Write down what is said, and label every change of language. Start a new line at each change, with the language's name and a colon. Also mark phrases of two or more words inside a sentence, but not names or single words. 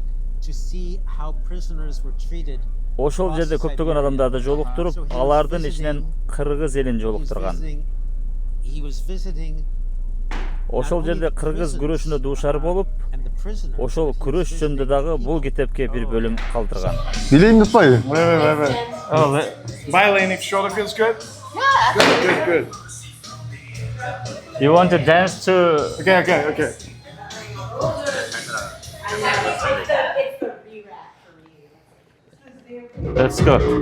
Kyrgyz: Ошол жерде көптөгөн адамдарды жолуктуруп, алардын ичинен кыргыз элин жолуктурган. Ошол жерде кыргыз күрөшүнө дуушар болуп, ошол күрөш жөнүндө дагы бул китепке бир бөлүм калтырган. Билейм доспайбы?
English: Wait. Oh, Violating shoulder feels good? Yeah. Good. You want to dance to Okay. Let's go.